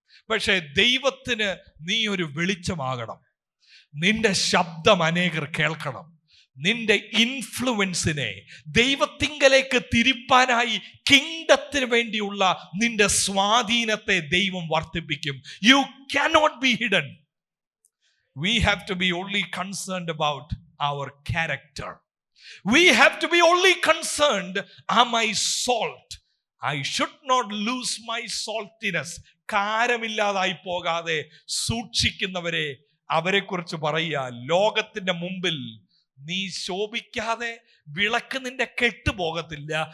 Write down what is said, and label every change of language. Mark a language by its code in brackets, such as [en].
[ml] പക്ഷെ ദൈവത്തിന് നീ ഒരു വെളിച്ചമാകണം. നിന്റെ ശബ്ദം അനേകർ കേൾക്കണം. നിന്റെ ഇൻഫ്ലുവൻസിനെ ദൈവത്തിങ്കലേക്ക് തിരിപ്പാനായി കിങ്ഡത്തിന് വേണ്ടിയുള്ള നിന്റെ സ്വാധീനത്തെ ദൈവം വർദ്ധിപ്പിക്കും. [en] You cannot be hidden. We have to be only concerned about our character. We have to be only concerned, am I salt? I should not lose my saltiness. [ml] കാരമില്ലാതായി പോകാതെ സൂക്ഷിക്കുന്നവരെ, അവരെ കുറിച്ച് പറയുക, ലോകത്തിന്റെ മുമ്പിൽ നീ ശോഭിക്കാതെ വിളക്ക് നിന്റെ കെട്ടുപോകത്തില്ല.